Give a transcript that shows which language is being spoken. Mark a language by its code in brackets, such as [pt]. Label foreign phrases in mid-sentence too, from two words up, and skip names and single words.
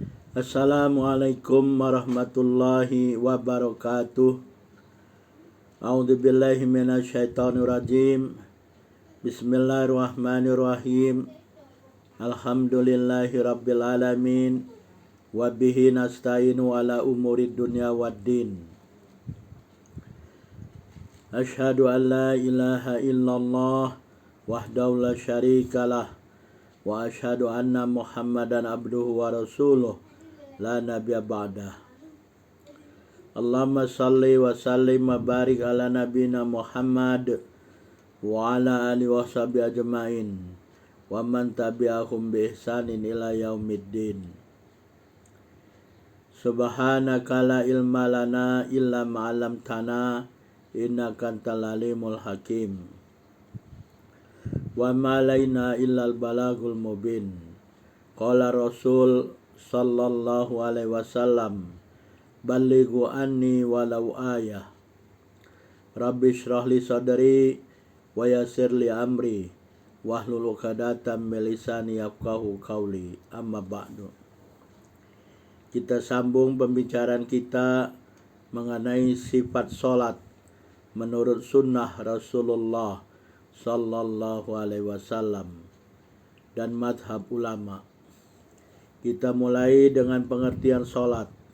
[ar] السلام عليكم ورحمة الله وبركاته. أعوذ بالله من الشيطان الرجيم. بسم الله الرحمن الرحيم. الحمد لله رب العالمين. وبه نستعين على أمور الدنيا والدين. أشهد أن لا إله إلا الله وحده لا شريك له. وأشهد أن محمدا عبده ورسوله لا نبي بعده. اللهم صل وسلم وبارك على نبينا محمد وعلى آله وصحبه أجمعين ومن تبعهم بإحسان إلى يوم الدين. سبحانك لا علم لنا إلا ما علمتنا إنك أنت العليم الحكيم. وما علينا إلا البلاغ المبين. قال رسول صلى الله عليه وسلم، بلغوا عني ولو آية. رب اشرح لي صدري ويسر لي أمري واحلل عقدة من لساني يفقهوا قولي. أما بعد. [id] Kita sambung pembicaraan kita mengenai sifat salat menurut sunnah Rasulullah [ar] صلى الله عليه وسلم [id] dan madhab ulama. Kita mulai dengan pengertian salat.